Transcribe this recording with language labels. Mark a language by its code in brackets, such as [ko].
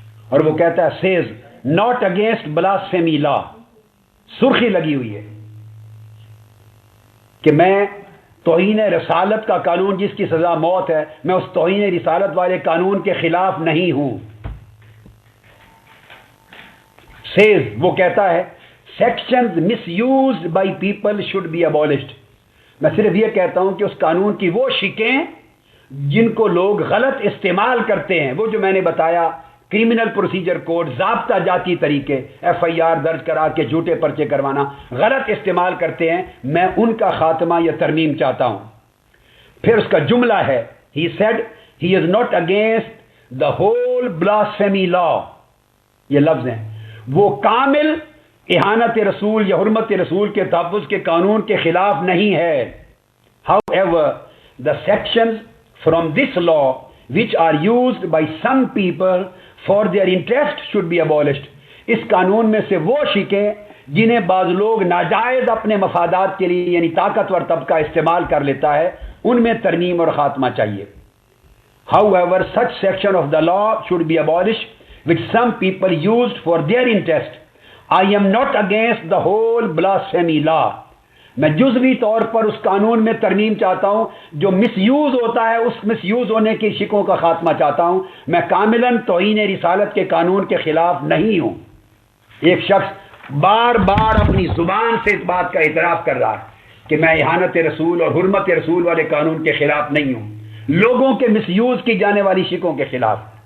[ur] اور وہ کہتا ہے [en] says not against blasphemy law, [ur] سرخی لگی ہوئی ہے کہ میں توہین رسالت کا قانون جس کی سزا موت ہے، میں اس توہین رسالت والے قانون کے خلاف نہیں ہوں۔ [en] says, [ur] وہ کہتا ہے [en] sections misused by people should be abolished. [ur] میں صرف یہ کہتا ہوں کہ اس قانون کی وہ شکیں جن کو لوگ غلط استعمال کرتے ہیں، وہ جو میں نے بتایا کرمنل پروسیجر کوڈ، ضابطہ جاتی طریقے، ایف آئی آر درج کرا کے جھوٹے پرچے کروانا، غلط استعمال کرتے ہیں، میں ان کا خاتمہ یا ترمیم چاہتا ہوں. پھر اس کا جملہ ہے [en] he said he is not against the whole blasphemy law. [ur] یہ لفظ ہیں، وہ کامل اہانت رسول یا حرمت رسول کے تحفظ کے قانون کے خلاف نہیں ہے. [en] However, the sections from this law which are used by some people for their interest should be abolished. [ur] اس قانون میں سے وہ شکیں جنہیں بعض لوگ ناجائز اپنے مفادات کے لیے یعنی طاقتور طبقہ استعمال کر لیتا ہے، ان میں ترمیم اور خاتمہ چاہیے. [en] However, such section of the law should be abolished which some people used for their interest. I am not against the whole blasphemy law. [ur] میں جزوی طور پر اس قانون میں ترمیم چاہتا ہوں جو مس یوز ہوتا ہے، اس مس یوز ہونے کی شکوں کا خاتمہ چاہتا ہوں. میں کاملاً توہین رسالت کے قانون کے خلاف نہیں ہوں. ایک شخص بار بار اپنی زبان سے اس بات کا اعتراف کر رہا ہے کہ میں اہانت رسول اور حرمت رسول والے قانون کے خلاف نہیں ہوں، لوگوں کے مس یوز کی جانے والی شکوں کے خلاف.